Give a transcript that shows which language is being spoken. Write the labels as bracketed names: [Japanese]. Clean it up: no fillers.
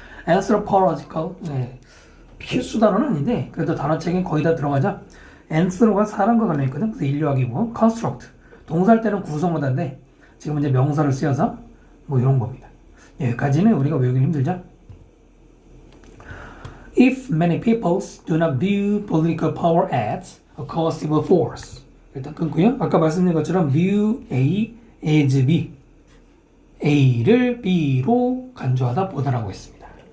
[Korean] anthropological 네. 필수 단어는 아닌데 그래도 단어책에 거의 다 들어가죠. anthro가 사람과 관련있거든. 그래서 인류학이고 construct 동사할 때는 구성하다인데 지금 이제 명사를 쓰여서 뭐 이런 겁니다. 여기까지는 우리가 외우기 힘들죠. [English] If many people do not view political power as a coercive force [Korean] 일단 끊고요. 아까 말씀드린 것처럼 view A as B A를 B로 간주하다 보다라고 했습니다.